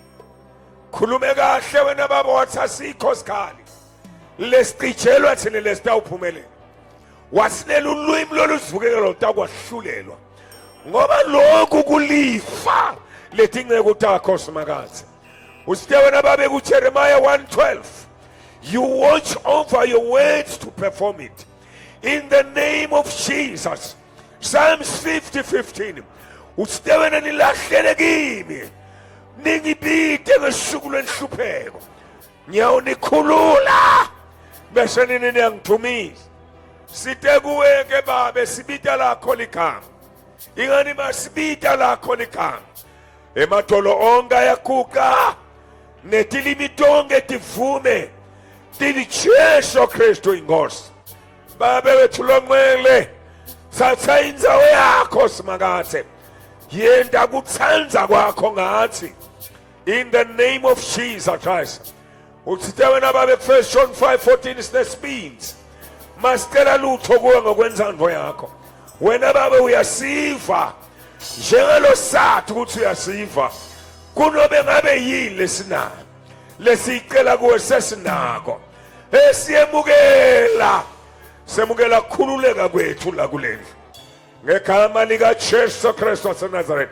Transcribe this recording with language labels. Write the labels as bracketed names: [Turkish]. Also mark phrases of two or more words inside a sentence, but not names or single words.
[Swati] Khulume kahle wena baba wathi asikho sikhali lesiqijelwa thina lesitawuphumelela. Wasilela ulwimi loluzivukekela utakwahlulelwa ngoba lokhu kulifa lethi ngeke utakho simakazi. Usithe wena babe ku Jeremiah 1:12, [English] you watch over your words to perform it in the name of Jesus. [Swati] Psalms 50:15, usithe wena nilahlele kimi ningibide ngesuku lwenhlupheko ngiyawunikhulula bese nini niyangithumisa. Sithe kuwe ke baba sibita lakho ligama. Ingani masibita lakho ligama. Emadolo onke ayaguqa netilimi tonke tivume tili Jesu Kristu inkosi. Baba wethu longcwele thatha indzawo yakho simakathe. Yenda kuthanza kwakho ngathi [English] in the name of Jesus Christ. [Swati] Uthithe wena baba 1 John 5:14 sinesibindi. Masicela lutho kuwe ngokwenzandvo yakho. Wena baba uyasiva njengalo sathi ukuthi uyasiva kunobe ngabe yini lesinayo lesicela kuwe sesinako esiyemukela semukela khululeka kwethu la kulendlu ngegama lika Jesu Kristu waseNazaretha.